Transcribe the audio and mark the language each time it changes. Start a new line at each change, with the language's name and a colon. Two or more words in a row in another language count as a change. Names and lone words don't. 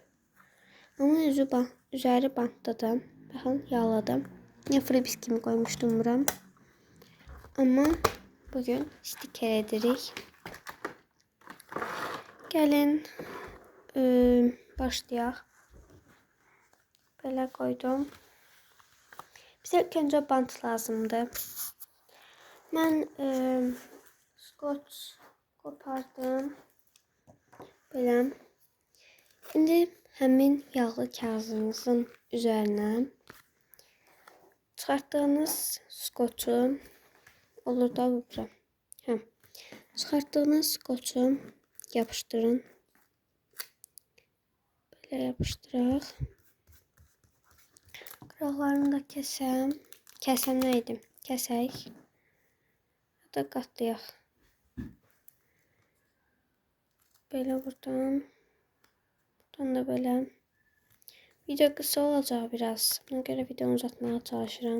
Azerbaijani: Ama üzəri bantladım. Baxın, yağladım.
Turkish: Yine freebie kimi koymuştum buram. Ama bugün sticker edirik.
Azerbaijani: Gəlin başlayaq. Belə koydum.
Turkish: Bize ilk önce bant lazımdı. Ben scotch kopardım.
Azerbaijani: Belə. Şimdi həmin yağlı kağıdınızın üzerine çıxartdığınız scotchu olur da burada. Çıxartdığınız scotchu yapıştırın.
Turkish: Böyle yapıştıraq.
Azerbaijani: Qıraqlarını da kəsəm. Kəsəm nə edim? Kəsək. Ya da qatlayaq. Belə buradan. Buradan da belə. Video qısa olacaq biraz. Buna görə videonu uzatmağa çalışıram.